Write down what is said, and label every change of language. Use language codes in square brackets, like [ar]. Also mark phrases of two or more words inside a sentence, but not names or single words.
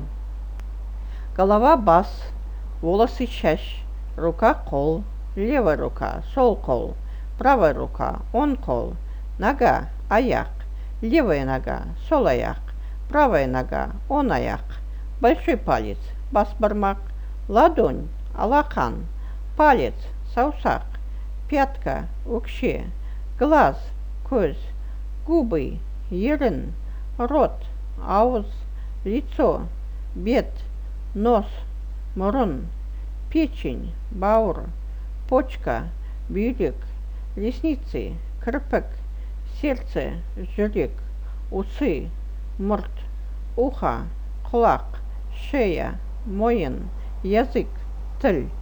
[ru] Голова – бас, волосы – чащ, рука – кол, левая рука – [kk] сол кол, [ru] правая рука – [kk] он кол, [ru] нога – аяк, левая нога – [kk] сол аяк, [ru] правая нога – [kk] он аяк, [ru] большой палец – [kk] бас бармак, [ru] ладонь – алақан, палец – саусак, пятка – өкше, глаз – көз, губы – ерін, рот – ауыз, лицо – бет, нос – мұрын, печень – бауыр, почка – бүйрек, ресницы – кірпік, сердце – жүрек, усы – мұрт, ухо – құлақ, шея – мойын, язык – тіл,